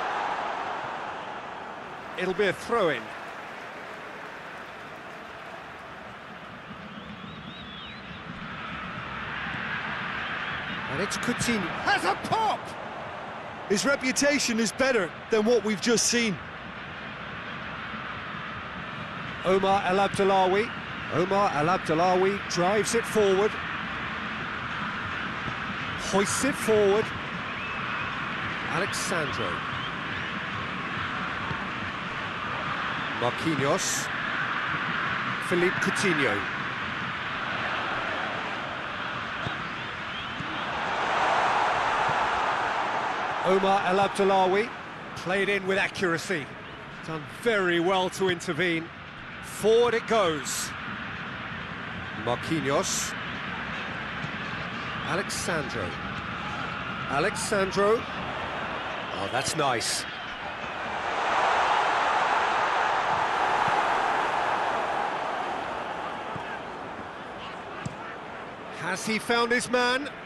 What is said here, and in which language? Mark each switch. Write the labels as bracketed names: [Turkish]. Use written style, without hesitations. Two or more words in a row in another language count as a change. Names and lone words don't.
[English] It'll be a throw-in. And it's Coutinho. Has a pop! His reputation is better than what we've just seen. Omar El Abdullawi. Omar El Abdullawi drives it forward. Hoists it forward. Alexandro. Marquinhos. Philippe Coutinho. Omar El Abdullawi played in with accuracy. Done very well to intervene. Forward it goes. Marquinhos. Alexandro. Alexandro. Oh, that's nice. Has he found his man?